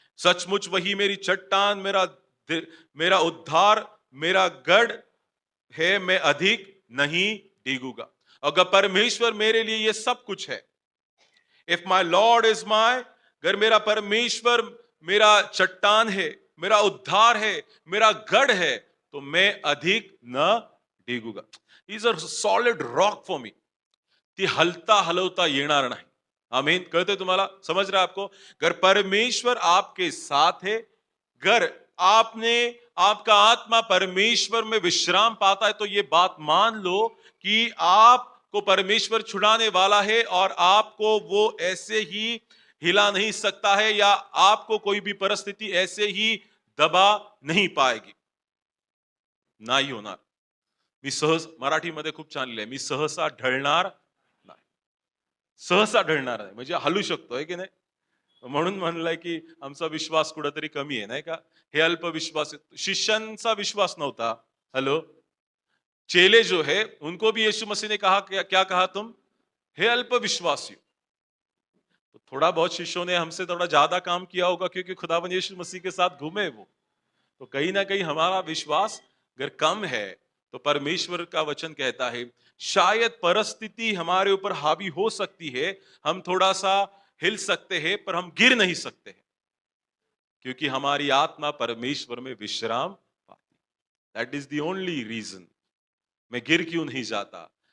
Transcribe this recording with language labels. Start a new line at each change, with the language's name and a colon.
Hindi: सचमुच वही मेरी चट्टान, मेरा उद्धार, मेरा गढ़ है, मैं अधिक नहीं डिगूंगा. अगर परमेश्वर मेरे लिए ये सब कुछ है,
English: if my lord is my,
Hindi: अगर मेरा परमेश्वर मेरा चट्टान है, मेरा उद्धार है, मेरा गढ़ है, तो मैं अधिक न डिगूंगा.
English: Is a solid rock for me.
Marathi: ती हलता हलवता येणार नाही. आमीन. कळतंय तुम्हाला?
Hindi: समझ रहा है आपको? अगर परमेश्वर आपके साथ है, अगर आपने आपका आत्मा परमेश्वर में विश्राम पाता है, तो ये बात मान लो कि आपको परमेश्वर छुड़ाने वाला है और आपको वो ऐसे ही हिला नहीं सकता है, या आपको कोई भी परिस्थिति ऐसे ही दबा नहीं पाएगी.
Marathi: नाही होणार. मी सहज, मराठीमध्ये खूप छान लिहिलंय, मी सहसा ढळणार नाही. सहसा ढळणार नाही म्हणजे हलू शकतो, आहे की नाही? म्हणून म्हणलंय की आमचा विश्वास कुठेतरी कमी आहे, नाही का? हे अल्पविश्वास. शिष्यांचा विश्वास नव्हता.
Hindi: हेलो, चेले जो है उनको भी यीशु मसीह ने कहा, क्या कहा तुम? हे अल्पविश्वासी. तो थोड़ा बहुत शिष्यों ने हमसे थोड़ा ज्यादा काम किया होगा, क्योंकि खुदावन यीशु मसीह के साथ घूमे वो. तो कहीं ना कहीं हमारा विश्वास अगर कम है, तो परमेश्वर का वचन कहता है शायद परिस्थिति हमारे ऊपर हावी हो सकती है, हम थोड़ा सा हिल सकते हैं, पर हम गिर नहीं सकते हैं, क्योंकि हमारी आत्मा परमेश्वर में विश्राम पाती.
English: That is the only reason.
Hindi: मैं गिर क्यों नहीं जाता?